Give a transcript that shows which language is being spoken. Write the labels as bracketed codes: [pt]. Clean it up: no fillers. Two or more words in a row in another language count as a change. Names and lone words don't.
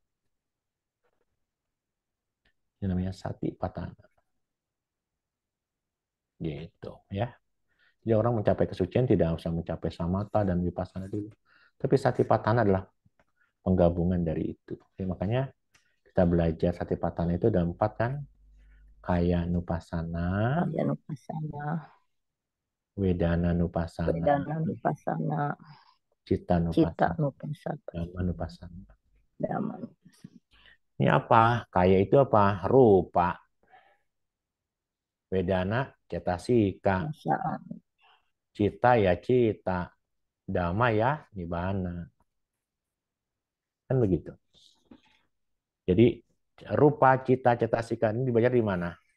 [id] Ini namanya satipatthana. Gitu ya. Jadi orang mencapai kesucian tidak usah mencapai samatha dan vipassana dulu. Tapi satipatthana adalah penggabungan dari itu. Jadi makanya kita belajar satipatthana itu ada 4 kan. [pi] Kaya nupassana, Kaya nupassana, wedana nupassana, vedana nupassana, citta citta nupassana, nupassana, dhamma nupassana. dhamma nupassana. [id] Ini apa? Kaya itu apa? Rupa. [pi] Wedana cetasika. [id] Perasaan. Cita ya cita. Dhamma ya nibbana. Kan begitu. Jadi rupa, cita, cetasika ini dibaca di mana?